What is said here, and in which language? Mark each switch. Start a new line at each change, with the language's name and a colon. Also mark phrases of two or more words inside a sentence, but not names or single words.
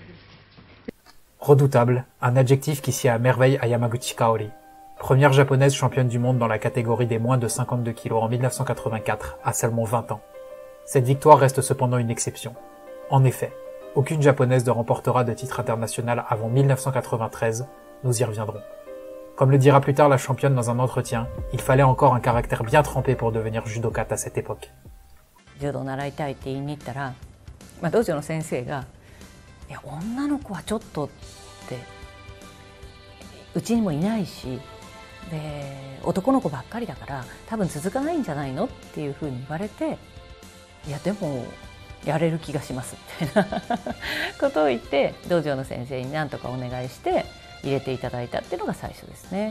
French: Redoutable, un adjectif qui sied à merveille à Yamaguchi Kaori, première japonaise championne du monde dans la catégorie des moins de 52 kg en 1984, à seulement 20 ans. Cette victoire reste cependant une exception. En effet, aucune japonaise ne remportera de titre international avant 1993, nous y reviendrons. Comme le dira plus tard la championne dans un entretien, il fallait encore un caractère bien trempé pour devenir judokate à cette époque.
Japanese: 柔道習いたいって言いに行ったら、道場の先生が「いや女の子はちょっと」って「うちにもいないしで男の子ばっかりだから多分続かないんじゃないの?」っていうふうに言われて「いやでもやれる気がします」みたいなことを言って道場の先生に何とかお願いして入れていただいたっていうのが最初ですね。